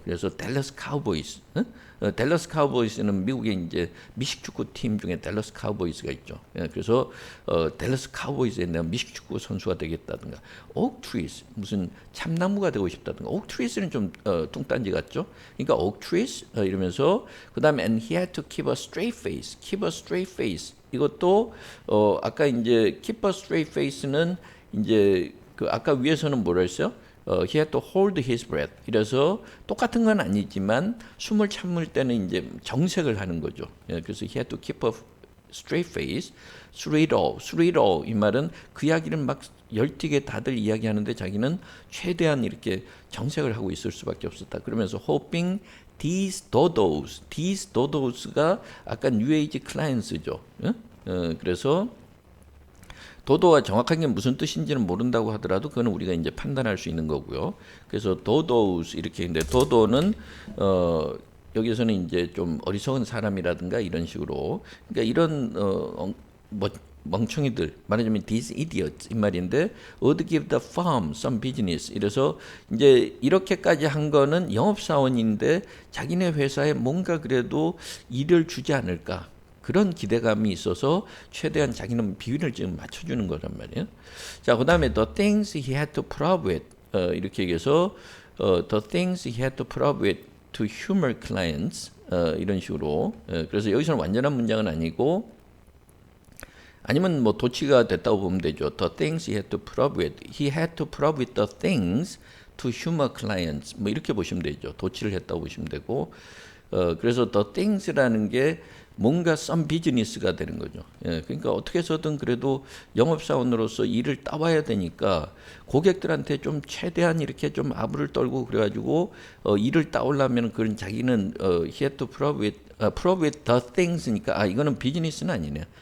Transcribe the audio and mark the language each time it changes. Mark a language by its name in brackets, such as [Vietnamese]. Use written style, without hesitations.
[Korean] 그래서 댈러스 카우보이스, 댈러스 카우보이스는 미국의 이제 미식축구 팀 중에 댈러스 카우보이스가 있죠. 예, 그래서 댈러스 카우보이스에 내가 미식축구 선수가 되겠다든가, 옥트리스 무슨 참나무가 되고 싶다든가. 옥트리스는 좀 뚱딴지 같죠. 그러니까 옥트리스 이러면서 그다음에 [English] and he had to keep a straight face, keep a straight face. [Korean] 이것도 아까 이제 keep a straight face는 이제 그 아까 위에서는 뭐라 했어요? [English] he had to hold his breath. [Korean] 이래서 똑같은 건 아니지만 숨을 참을 때는 이제 정색을 하는 거죠. 예, 그래서 [English] he had to keep a straight face through it all. [Korean] 이 말은 그 이야기를 막 열띠게 다들 이야기하는데 자기는 최대한 이렇게 정색을 하고 있을 수밖에 없었다. 그러면서 [English] hoping these dodos [Korean] 가 아까 New Age clients죠. 예? 그래서 도도가 정확하게 무슨 뜻인지는 모른다고 하더라도 그건 우리가 이제 판단할 수 있는 거고요. 그래서 도도스 이렇게 있는데 도도는 여기서는 이제 좀 어리석은 사람이라든가 이런 식으로, 그러니까 이런 뭐 멍청이들, 말하자면 these idiots 이 말인데 [English] would give the firm some business. [Korean] 이래서 이제 이렇게까지 한 거는 영업사원인데 자기네 회사에 뭔가 그래도 일을 주지 않을까, 그런 기대감이 있어서 최대한 자기는 비율을 지금 맞춰주는 거란 말이에요. 자, 그 다음에 [English] the things he had to put up with, [Korean] 이렇게 얘기해서 [English] the things he had to put up with to humor clients, [Korean] 이런 식으로. 그래서 여기서는 완전한 문장은 아니고, 아니면 뭐 도치가 됐다고 보면 되죠. [English] The things he had to put up with, he had to put up with the things to humor clients. [Korean] 뭐 이렇게 보시면 되죠. 도치를 했다고 보시면 되고, 그래서 the things라는 게 뭔가 some business가 되는 거죠. 예, 그러니까 어떻게 해서든 그래도 영업사원으로서 일을 따와야 되니까 고객들한테 좀 최대한 이렇게 좀 아부를 떨고 그래가지고 일을 따오려면 그런 자기는 [English] he had to prove with the things [Korean] 니까 이거는 비즈니스는 아니네요.